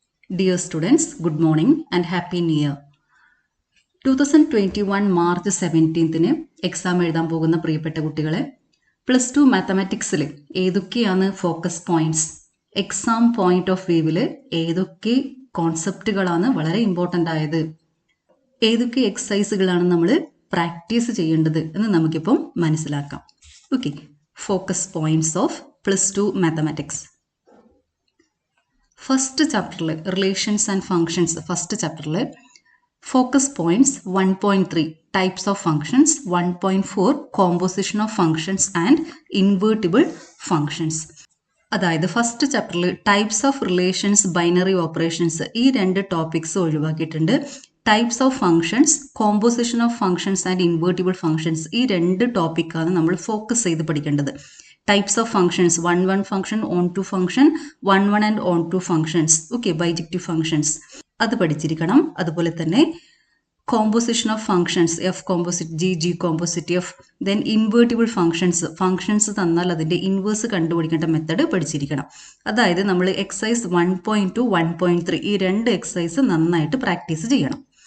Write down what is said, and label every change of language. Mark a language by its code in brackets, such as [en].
[en] Dear students, good morning and happy new year. [ml] 2021 March 17ന് exam എഴുതാൻ പോകുന്ന പ്രിയപ്പെട്ട കുട്ടികളെ +2 മാത്തമാറ്റിക്സിൽ ഏതൊക്കെയാണ് focus points, exam point of വ്യൂവിൽ ഏതൊക്കെ കോൺസെപ്റ്റുകളാണ് വളരെ ഇമ്പോർട്ടൻ്റ് ആയത്, ഏതൊക്കെ എക്സസൈസുകളാണ് നമ്മൾ പ്രാക്ടീസ് ചെയ്യേണ്ടത് എന്ന് നമുക്കിപ്പം മനസ്സിലാക്കാം. [en] Okay, focus points of +2 mathematics. First ചാപ്റ്ററിൽ relations and functions, first ചാപ്റ്ററിൽ focus points 1.3 types of functions, 1.4 composition of functions and invertible functions. [ml] അതായത് ഫസ്റ്റ് ചാപ്റ്ററിൽ types of relations, binary operations, ഈ രണ്ട് ടോപ്പിക്സ് ഒഴിവാക്കിയിട്ടുണ്ട്. Types of functions, composition of functions and invertible functions, ഈ രണ്ട് ടോപ്പിക്കാണ് നമ്മൾ ഫോക്കസ് ചെയ്ത് പഠിക്കേണ്ടത്. [en] Types of functions, 1 function, on2 function, 1 and on2 functions, okay, bijective functions, [ml] അത് പഠിച്ചിരിക്കണം. അതുപോലെ തന്നെ [en] composition of functions, F composite G, G composite F, then invertible functions, [ml] functions തന്നാൽ അതിൻ്റെ ഇൻവേഴ്സ് കണ്ടുപിടിക്കേണ്ട മെത്തഡ് പഠിച്ചിരിക്കണം. അതായത് നമ്മൾ എക്സസൈസ് 1.2, 1.3 ഈ രണ്ട് എക്സസൈസ് നന്നായിട്ട് പ്രാക്ടീസ് ചെയ്യണം.